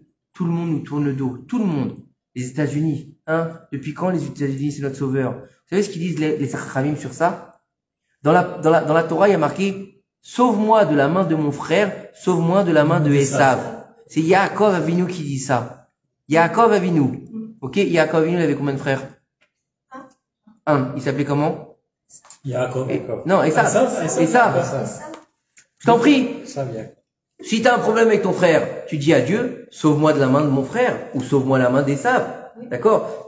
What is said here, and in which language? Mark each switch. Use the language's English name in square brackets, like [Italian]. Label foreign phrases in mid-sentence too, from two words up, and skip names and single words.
[French] Tout le monde nous tourne le dos. Tout le monde. Les États-Unis, hein. Depuis quand les États-Unis, c'est notre sauveur? Vous savez ce qu'ils disent les Chachamim sur ça? Dans la Torah, il y a marqué, sauve-moi de la main de mon frère, sauve-moi de la main de Esav. C'est Yaakov Avinu qui dit ça. Yaakov Avinu. Ok? Yaakov Avinu, il avait combien de frères? Un. Il s'appelait comment? Yaakov. Non, Esav. Je t'en prie. Si tu as un problème avec ton frère, tu dis à Dieu, sauve-moi de la main de mon frère, ou sauve-moi la main d'Esav. D'accord?